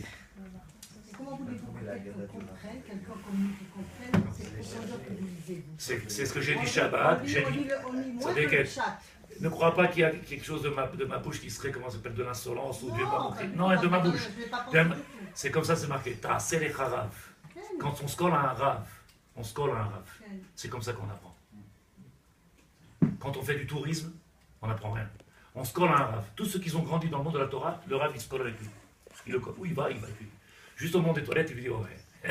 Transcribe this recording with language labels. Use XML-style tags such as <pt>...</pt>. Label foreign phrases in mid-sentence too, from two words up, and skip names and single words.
<fr>Comment voulez-vous qu'on comprenne, quelqu'un comme nous qui comprenne, c'est ce que j'ai dit Shabbat. J'ai dit, ne crois pas qu'il y a quelque chose de ma bouche qui serait, comment ça s'appelle, de l'insolence ou non, de ma bouche. C'est comme ça, c'est marqué.</fr> <he>Ta'aseh lecha rav.</he> <fr>Quand on se colle à un rave, on se colle à un rave. C'est comme ça qu'on apprend. Quand on fait du tourisme, on n'apprend rien. On se colle à un rave. Tous ceux qui ont grandi dans le monde de la Torah, le rave, il se colle avec lui. Il le colle. Où il va avec lui. Juste au monde des toilettes, il lui dit, oh ouais.</fr>